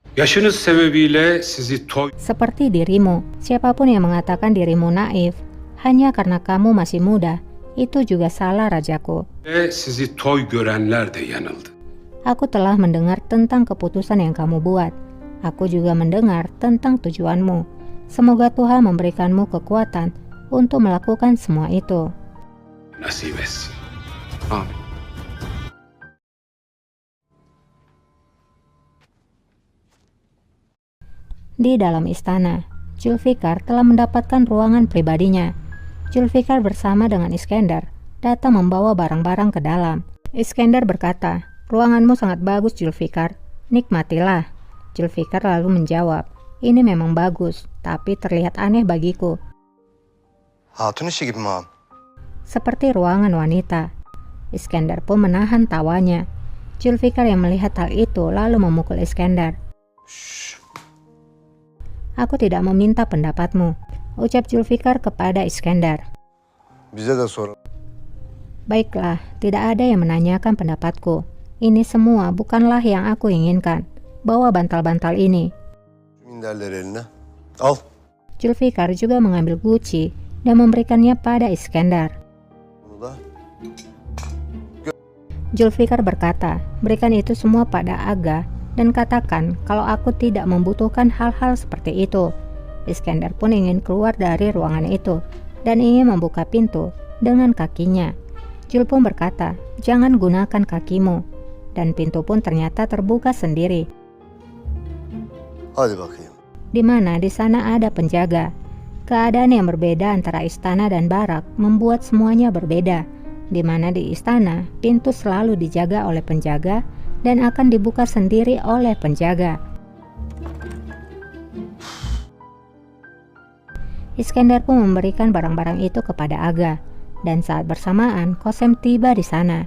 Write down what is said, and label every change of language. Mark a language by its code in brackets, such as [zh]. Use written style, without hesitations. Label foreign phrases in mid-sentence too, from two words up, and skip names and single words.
[tr] Yaşınız sebebiyle sizi toy [id] Seperti dirimu, siapapun yang mengatakan dirimu naif hanya karena kamu masih muda, itu juga salah rajaku. [tr] ve sizi toy görenler de yanıldı. [id] Aku telah mendengar tentang keputusan yang kamu buat. Aku juga mendengar tentang tujuanmu. Semoga Tuhan memberikanmu kekuatan untuk melakukan semua itu. [tr] Nasip etsin. Amin. [id] Di dalam istana, Zulfikar telah mendapatkan ruangan pribadinya. Zulfikar bersama dengan Iskandar datang membawa barang-barang ke dalam. Iskandar berkata, "Ruanganmu sangat bagus, Zulfikar. Nikmatilah." Zulfikar lalu menjawab, "Ini memang bagus, tapi terlihat aneh bagiku." [tr] Hatun işi gibi mi ağam? [id] Seperti ruangan wanita. Iskandar pun menahan tawanya. Zulfikar yang melihat hal itu lalu memukul Iskandar. "Aku tidak meminta pendapatmu," ucap Zulfikar kepada Iskandar. [tr] Bize de sor. [id] "Baiklah, tidak ada yang menanyakan pendapatku. Ini semua bukanlah yang aku inginkan. Bawa bantal-bantal ini." [tr] Minderleri eline. Al. [id] Zulfikar juga mengambil guci dan memberikannya pada Iskandar. [tr] Bunu da. [id] Zulfikar berkata, "Berikan itu semua pada Aga dan katakan kalau aku tidak membutuhkan hal-hal seperti itu." Iskandar pun ingin keluar dari ruangan itu dan ingin membuka pintu dengan kakinya. Jul pun berkata, "Jangan gunakan kakimu." Dan pintu pun ternyata terbuka sendiri. [tr] Hadi bakayım. [id] Di mana di sana ada penjaga. Keadaan yang berbeda antara istana dan barak membuat semuanya berbeda. Di mana di istana, pintu selalu dijaga oleh penjaga dan akan dibuka sendiri oleh penjaga. Iskandar pun memberikan barang-barang itu kepada Aga, dan saat bersamaan Kosem tiba di sana.